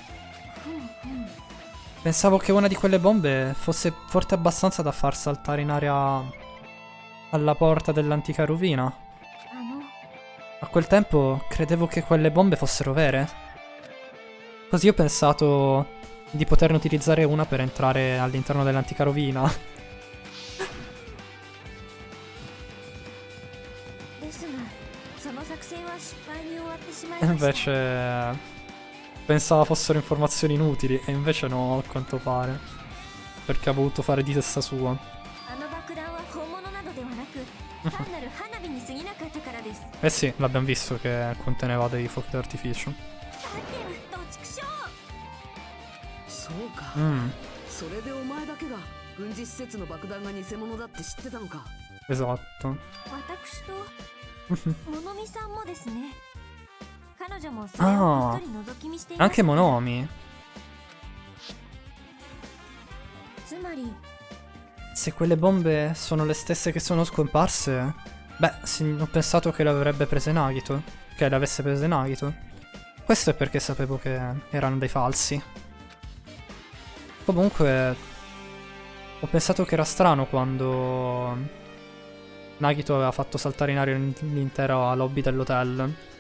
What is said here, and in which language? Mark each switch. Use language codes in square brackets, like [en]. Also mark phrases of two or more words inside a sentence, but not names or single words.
[it] Pensavo che una di quelle bombe fosse forte abbastanza da far saltare in aria alla porta dell'antica rovina. [ja] あの [it] A quel tempo credevo che quelle bombe fossero vere. Così ho pensato di poterne utilizzare una per entrare all'interno dell'antica rovina. [ja] ですがその作戦は失敗に終わってしまい [it] E [ja] ました [it] invece pensavo fossero informazioni inutili. E invece no, a quanto pare. Perché ha voluto fare di testa sua. [ja] あの爆弾は本物などではなく単なる花火に過ぎなかったからです [it] Eh sì, l'abbiamo visto che conteneva dei fuochi d'artificio. [ja] だけど畜生そうか、 それでお前だけが軍事施設の爆弾が偽物だって知ってたのか。 [it] Esatto. [ja] 私と物見さんもですね彼女もそれをこっそり覗き見していま [it] Anche [ja] した [it] Monomi. [ja] つまり [it] Se quelle bombe sono le stesse che sono scomparse, beh, ho pensato che le avrebbe prese Nagito. Che le avesse prese Nagito. Questo è perché sapevo che erano dei falsi. Comunque, ho pensato che era strano quando Nagito aveva fatto saltare in aria l'intera lobby dell'hotel.